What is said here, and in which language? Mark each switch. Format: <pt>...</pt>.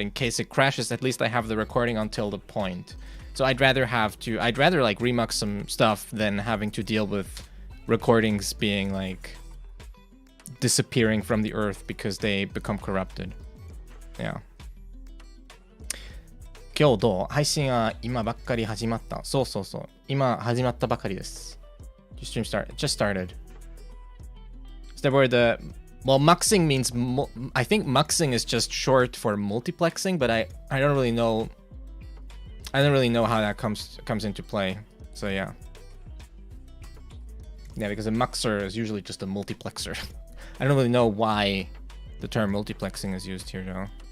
<en>In case it crashes, at least I have the recording until the point. So I'd rather like remux some stuff than having to deal with recordings being like disappearing from the earth because they become corrupted. Yeah.</en> <ja>今日どう？配信は今ばっかり始まった。そうそうそう。今始まったばかりです。</ja> <en>Stream just started. Is that where the muxing means I think muxing is just short for multiplexing, but I don't really know. I don't really know how that comes into play. So yeah. Yeah, because a muxer is usually just a multiplexer. I don't really know why the term multiplexing is used here though.</en>